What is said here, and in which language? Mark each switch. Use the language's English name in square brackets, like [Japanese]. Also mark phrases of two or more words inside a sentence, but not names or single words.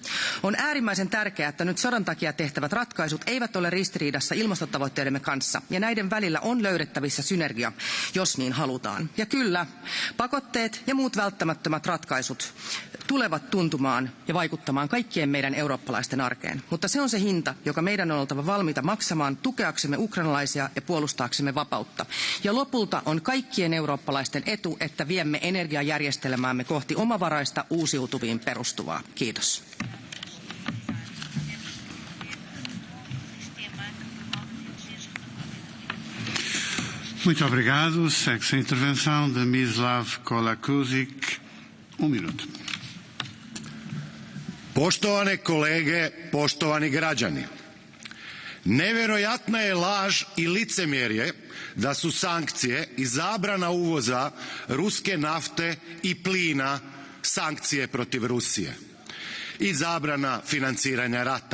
[Finnish] On äärimmäisen tärkeää, että nyt sodan takia tehtävät ratkaisut eivät ole ristiriidassa ilmastotavoitteidemme kanssa, ja näiden välillä on löydettävissä synergia, jos niin halutaan. Ja kyllä, pakotteet ja muut välttämättömät ratkaisut tulevat tuntumaan ja vaikuttamaan kaikkien meidän eurooppalaisten arkeen. Mutta se on se hinta, joka meidän on oltava valmiita maksamaan tukeaksemme ukrainalaisia ja puolustaaksemme vapautta. Ja lopulta on kaikkien eurooppalaisten etu, että viemme energiajärjestelmäämme kohti omavaraista uusiutuviin perustuvaa. Kiitos. [Portuguese] Muito obrigado. Segue-se a intervenção de Mislav Kolakusic. Minuto. [Croatian] Poštovane kolege, poštovani građani. Nevjerojatna je laž i licemjerje da su sankcije i zabrana uvoza ruske nafte i plina sankcije protiv Rusije i zabrana financiranja rata.